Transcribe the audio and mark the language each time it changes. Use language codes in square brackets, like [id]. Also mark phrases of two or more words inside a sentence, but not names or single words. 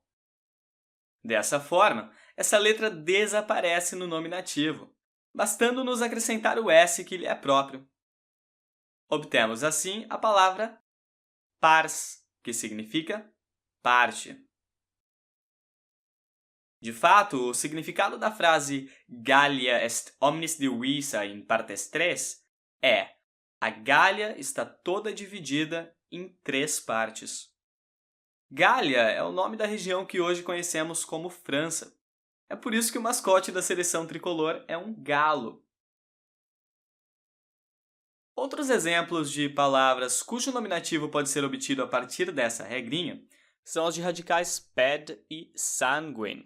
[pt] Dessa forma, essa letra desaparece no nominativo, bastando-nos acrescentar o s que lhe é próprio. Obtemos, assim, a palavra pars, que significa parte. De fato, o significado da frase [la] Gallia est omnis divisa in partes tres [pt] é: a Gália está toda dividida em 3 partes. Gália é o nome da região que hoje conhecemos como França. É por isso que o mascote da seleção tricolor é um galo. Outros exemplos de palavras cujo nominativo pode ser obtido a partir dessa regrinha são os de radicais ped e sanguine.